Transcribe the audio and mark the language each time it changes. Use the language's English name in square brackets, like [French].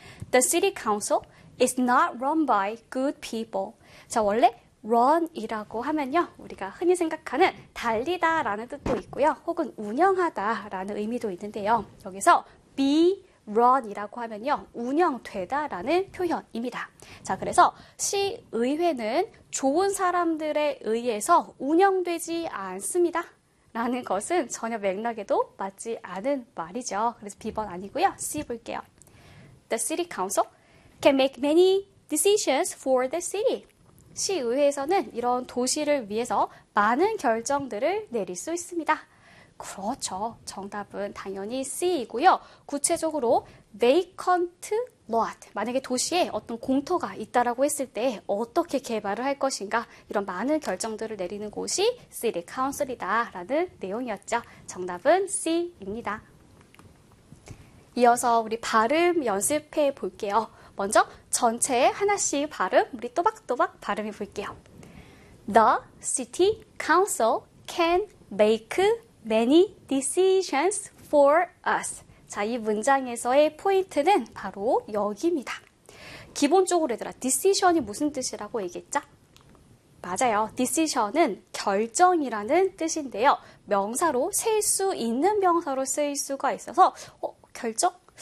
[English] The city council is not run by good people. [Korean] 자, 원래 run이라고 하면요. 우리가 흔히 생각하는 달리다라는 뜻도 있고요. 혹은 운영하다라는 의미도 있는데요. 여기서 be run이라고 하면요. 운영되다라는 표현입니다. 자, 그래서 시 의회는 좋은 사람들에 의해서 운영되지 않습니다. 라는 것은 전혀 맥락에도 맞지 않은 말이죠. 그래서 B번 아니고요. C 볼게요. [English] The city council can make many decisions for the city. [Korean] 시 의회에서는 이런 도시를 위해서 많은 결정들을 내릴 수 있습니다. 그렇죠. 정답은 당연히 C이고요. [English] 구체적으로 vacant lot. [Korean] 만약에 도시에 어떤 공터가 있다라고 했을 때 어떻게 개발을 할 것인가? 이런 많은 결정들을 내리는 곳이 city council이다라는 내용이었죠. 정답은 C입니다. 이어서 우리 발음 연습해 볼게요. 먼저 전체에 하나씩 발음, 우리 또박또박 발음해 볼게요. [English] The city council can make many decisions for us. [Korean] 자, 이 문장에서의 포인트는 바로 여기입니다. 기본적으로 얘들아, decision이 무슨 뜻이라고 얘기했죠? 맞아요. decision은 결정이라는 뜻인데요. 명사로 쓸수 있는 명사로 쓰일 수가 있어서, 결정?